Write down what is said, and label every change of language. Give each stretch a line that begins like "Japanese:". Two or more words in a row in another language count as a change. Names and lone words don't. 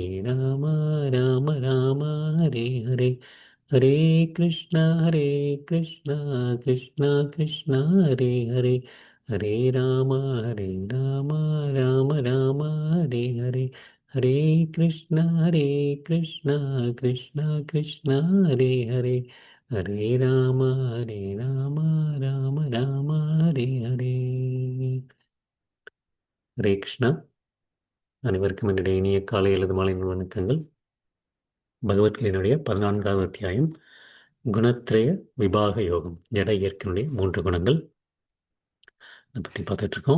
Sanskrit: राम राम राम हरे हरे हरे कृष्णा कृष्णा कृष्णा हरे हरे हरे राम राम राम हरे हरे हरे कृष्णा कृष्णा कृष्णा हरे हरे हरे राम राम राम हरे हरे.
Tamil: ஹரே கிருஷ்ணா. அனைவருக்கும் என்னுடைய இனிய காலை அல்லது மாலை வணக்கங்கள். பகவத்கீதையினுடைய 14வது அத்தியாயம் குணத்ரய விபாக யோகம், ஜட இயற்கையினுடைய 3 குணங்கள் அதை பற்றி பார்த்துட்டு இருக்கோம்.